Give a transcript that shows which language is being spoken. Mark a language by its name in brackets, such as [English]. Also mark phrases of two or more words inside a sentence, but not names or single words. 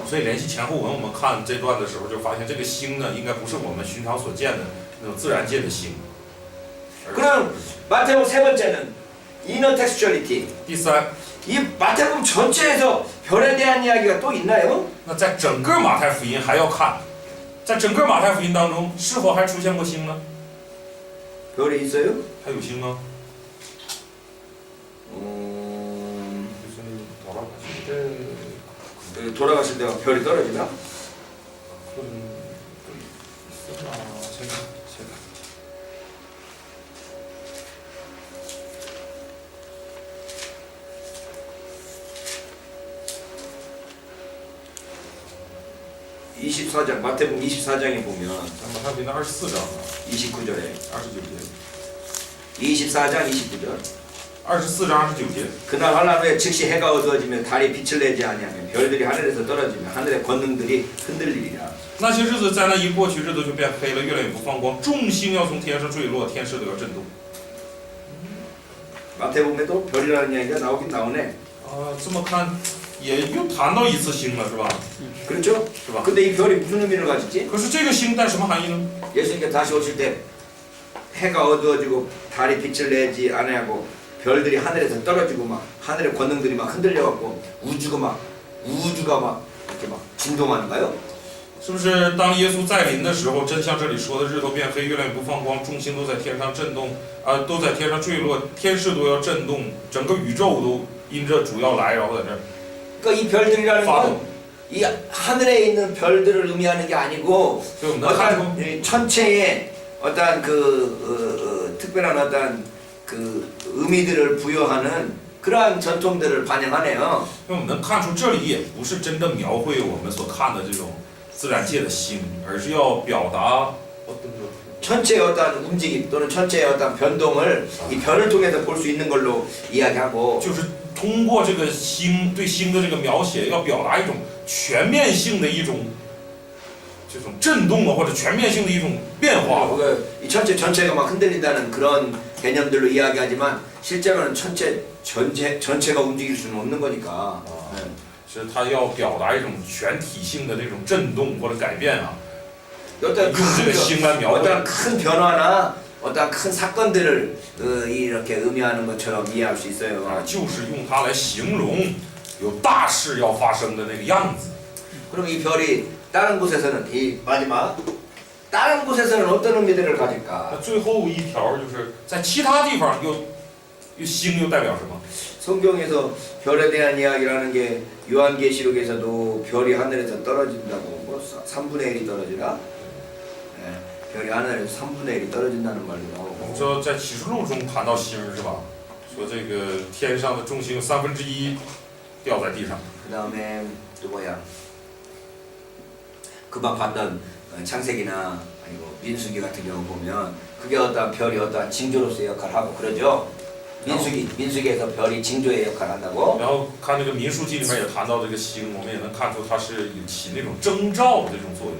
[Chinese] 所以联系前后文，我们看这段的时候就发现，这个星呢，应该不是我们寻常所见的那种自然界的星。 [Korean] 그럼 마태복음 세 번째는 [English] inner textuality. [Chinese] 第三， [Korean] 이 마태복음 전체에서 별에 대한 이야기가 또 있나요? [Chinese] 那在整个马太福音还要看，在整个马太福音当中，是否还出现过星呢？ [Korean] 별이 있어요? [Chinese] 还有星吗？ 음, [Korean] 예수님 돌아가실 때 ， 돌아가실 때가 별이 떨어지나? 있었나? 제가 24장 마태복음 24장에 보면 [Chinese] 在马太福音的24章 [Korean] 29절에 [Chinese] 29节， [Korean] 24장 29절 [Chinese] 24 章29节。 [Korean] 그날 하나님의 즉시 해가 어두워지며 달이 빛을 내지 아니하며 별들이 하늘에서 떨어지며 하늘의 권능들이 흔들리리라. [Chinese] 那些日子在那一过去，日子就变黑了，月亮也不放光，众星要从天上坠落，天势都要震动。 [Korean] 마태복음에도 별이라는 이야기가 나오긴 나오네. [Chinese] 这么看也又谈到一次星了，是吧？ [Korean] 그렇죠? [Chinese] 是吧？ [Korean] 근데 이 별이 무슨 의미를 가지지? [Chinese] 可是这个星带什么含义呢？ [Korean] 예수님께서 다시 오실 때 해가 어두워지고 달이 빛을 내지 아니하고 별들이 하늘에서 떨어지고 막 하늘의 권능들이 막 흔들려갖고 우주가 막 이렇게 막 진동하는가요? [Chinese] 是不是当耶稣再临的时候，真像这里说的，日头变黑，月亮也不放光，众星都在天上震动，都在天上坠落，天势都要震动，整个宇宙都因着主要来，然后在这儿 [Korean] 그러니까 이 별들이라는 [Chinese] 发 [Korean] 건 [Chinese] 动。 [Korean] 이 하늘에 있는 별들을 의미하는 게 아니고 [Chinese] 所以我们能看出， [Korean] 어떤 천체의 어떤 특별한 어떤 그 의미들을 부여하는 그러한 전통들을 반영하네요. [Chinese] 因为我们能看出这里也不是真的描绘我们所看的这种自然界的星，而是要表达 [Korean] 천체의 어떤 움직임 또는 천체의 어떤 변동을 이 별을 통해서 볼 수 있는 걸로 이야기하고 [Chinese] 就是通过这个星对星的这个描写，要表达一种全面性的一种这种震动啊，或者全面性的一种变化。 [Korean] 이 천체 전체가 막 흔들린다는 그런 개념들로 이야기하지만 실제로는 천체 전체가 움직일 수는 없는 거니까. [Chinese] 是它要表达一种全体性的这种震动或者改变啊， [Korean] 어떤 [Chinese] 用这个星来描绘。 [Korean] 어떤 큰 변화나 어떤 큰 사건들을 이렇게 의미하는 것처럼 이해할 수 있어요. [Chinese] 就是用它来形容有大事要发生的那个样子。 [Korean] 그럼 이 별이 다른 곳에서는 이 마지막 다른 곳에서는 어떤 의미들을 [Chinese] 那 [Korean] 가질까? [Chinese] 最后一条就是在其他地方又星又代表什么？ [Korean] 성경에서 별에 대한 이야기라는 게 요한계시록에서도 별이 하늘에서 떨어진다고 뭐 3분의 1이 떨어지라? 네, 별이 하늘에서 3분의 1이 떨어진다는 말도 [Chinese] 我们 [Korean] 나오고 [Chinese] 说在启示录中谈到星是吧？说这个天上的众星1/3掉在地上。 [Korean] 그 다음에 또 뭐야? 금방 봤던 창세기나 아니고 민수기 같은 경우 보면 그게 어떤 별이 어떤 징조로서의 역할을 하고 그러죠. 민수기에서 별이 징조의 역할을 한다고. [Chinese] 然后看这个民数记里面也谈到这个星，我们也能看出它是起那种征兆的这种作用。